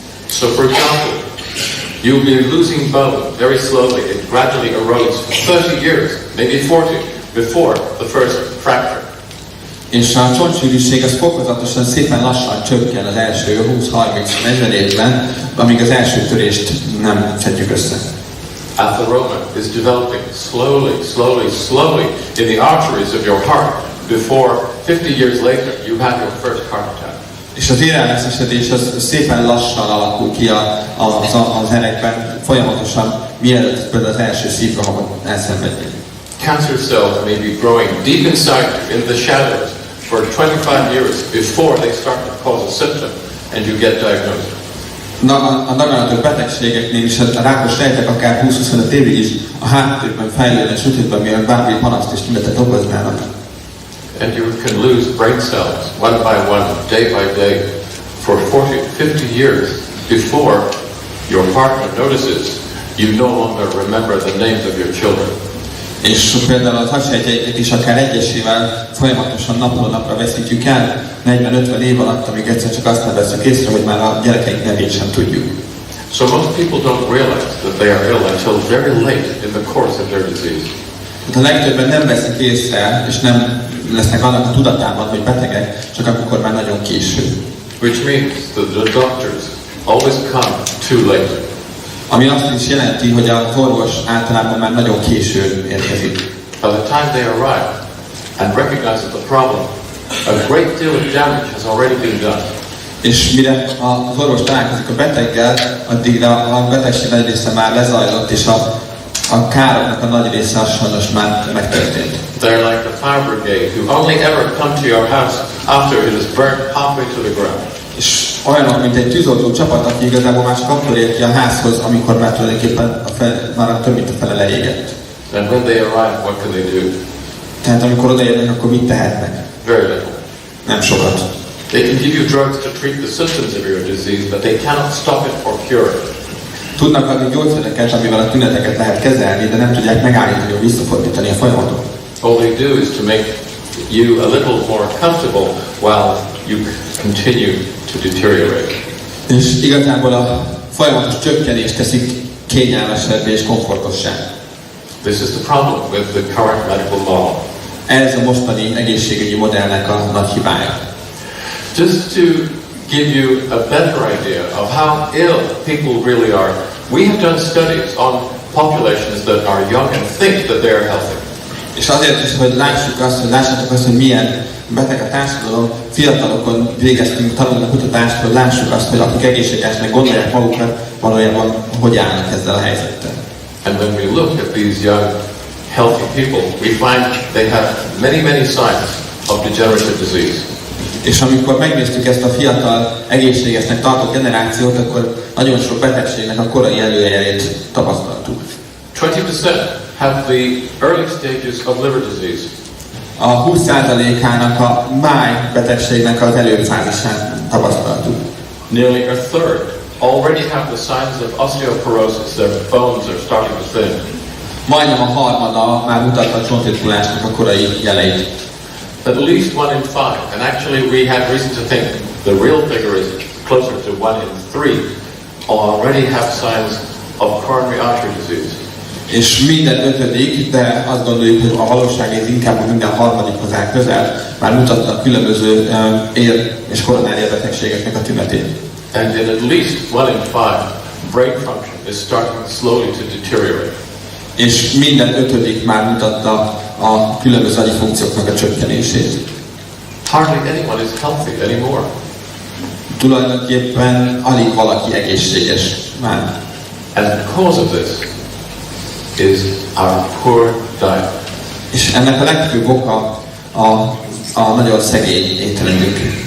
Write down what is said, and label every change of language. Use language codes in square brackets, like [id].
[en] So for example, you'll be losing bone very slowly. It gradually erodes for 30 years, maybe 40, before the first fracture. [hu] És a csontsűrűség az fokozatosan szépen lassan csökken az első 20-30-40 évben, amíg az első törést nem szedjük össze. [en] Atheroma is developing slowly, slowly, slowly in the arteries of your heart before 50 years later you have your first heart attack. [hu] És az érelmeszesedés az szépen lassan alakul ki az erekben, folyamatosan, mielőtt például az első szívrohamot elszenvedjük. [en] Cancer cells may be growing deep inside you in the shadows for 25 years before they start to cause a symptom and you get diagnosed. [hu] A daganatos betegségeknél is a rákos sejtek akár 20-25 évig is a háttérben fejlődnek, sötétben, mielőtt bármi panaszt és tünetet okoznának. [en] And you can lose brain cells one by one, day by day, for 40-50 years before your partner notices you no longer remember the names of your children. [hu] És például az agysejtjeiket is akár egyesével folyamatosan napról napra veszítjük el 40-50 év alatt, amíg egyszer csak azt veszük észre, hogy már a gyerekeink nevét sem tudjuk. [en] So most people don't realize that they are ill until very late in the course of their disease. [hu] A legtöbben nem veszik észre, és nem lesznek annak a tudatában, hogy betegek, csak akkor már nagyon késő. [en] Which means that the doctors always come too late. [hu] Ami azt is jelenti, hogy az orvos általában már nagyon későn érkezik. [en] By the time they arrive and recognize the problem, a great deal of damage has already been done. [hu] És mire az orvos találkozik a beteggel, addigra a betegség nagy része már lezajlott, és a károknak a nagy része sajnos már megtörtént. [en] They're like the fire brigade who only ever come to your house after it is burnt halfway to the ground. [hu] És olyanok, mint egy tűzoltó csapat, aki igazából már csak akkor ér ki a házhoz, amikor már tulajdonképpen már több mint a fele leégett. [en] And when they arrive, what can they do? [hu] Tehát amikor odaérnek, akkor mit tehetnek? [en] Very little. [hu] Nem sokat. [en] They can give you drugs to treat the symptoms of your disease, but they cannot stop it or cure it. [hu] Tudnak adni gyógyszereket, amivel a tüneteket lehet kezelni, de nem tudják megállítani vagy visszafordítani a folyamatot. [en] All they do is to make you a little more comfortable while you continue to deteriorate. [hu] És igazából a folyamatos csökkenés teszik kényelmesebbé és komfortossá. [en] This is the problem with the current medical model. [hu] Ez a mostani egészségügyi modellnek a nagy hibája. [en] Just to give you a better idea of how ill people really are, we have done studies on populations that are young and think that they are healthy. [hu] És azért is, hogy lássátok azt, hogy milyen beteg a társadalom, fiatalokon végeztünk tanulni kutatást, hogy lássuk azt, hogy akik egészségesnek gondolják magukat, valójában hogy állnak ezzel a helyzettel. [en] And when we look at these young, healthy people, we find they have many signs of degenerative disease. [hu] És amikor megnéztük ezt a fiatal, egészségesnek tartott generációt, akkor nagyon sok betegségnek a korai előjelét tapasztaltuk. [en] 20% have the early stages of liver disease. [hu] A 20%-ának a máj betegségnek az előfázisát tapasztaltuk. [en] Nearly a third already have the signs of osteoporosis. Their bones are starting to thin. [hu] Majdnem a harmada már mutatta a csontritkulásnak a korai jeleit. [en] At least 1 in 5, and actually we had reason to think the real figure is closer to 1 in 3, already have signs of coronary artery disease. [hu] És minden ötödik, de azt gondoljuk, hogy a valóság ez inkább minden harmadikhoz áll közel, már mutatnak különböző ér- és koronária betegségeknek a tünetét. [en] And in at least 1 in 5, brain function is starting slowly to deteriorate. [hu] És minden ötödik már mutatta a különböző agyi funkcióknak a csökkenését. [en] Hardly anyone is healthy anymore. [hu] Tulajdonképpen alig valaki egészséges már. [en] And the cause of this is our poor diet. [hu] És ennek a legfőbb oka a nagyon szegény ételünk.